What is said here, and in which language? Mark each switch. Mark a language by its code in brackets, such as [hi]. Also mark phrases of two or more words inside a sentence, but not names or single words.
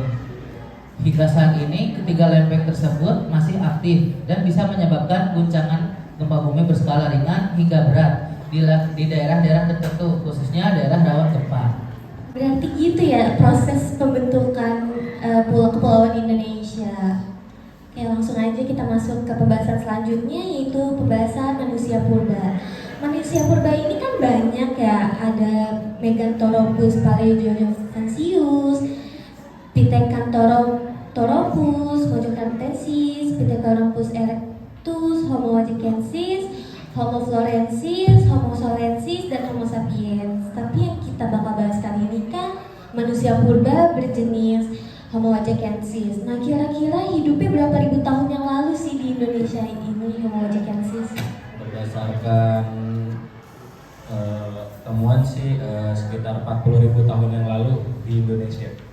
[id] Hingga saat ini, ketiga lempeng tersebut masih aktif dan bisa menyebabkan guncangan gempa bumi berskala ringan hingga berat di daerah-daerah tertentu, khususnya daerah rawan gempa. Berarti gitu ya proses pembentukan kepulauan Indonesia. Oke, langsung aja kita masuk ke pembahasan selanjutnya, yaitu pembahasan manusia purba. Manusia purba ini kan banyak ya, ada Meganthropus paleozoicensis, Pithecanthropus mojocartensis, Pithecanthropus erectus, Homo wajikensis, Homo florensis, Homo solensis, dan Homo sapiens. Tapi yang kita bakal bahas kali ini kan manusia purba berjenis Homo wajikensis. Nah, kira-kira hidupnya berapa ribu tahun yang lalu sih di Indonesia ini Homo wajikensis? Berdasarkan temuan sih sekitar 40.000 tahun yang lalu di Indonesia.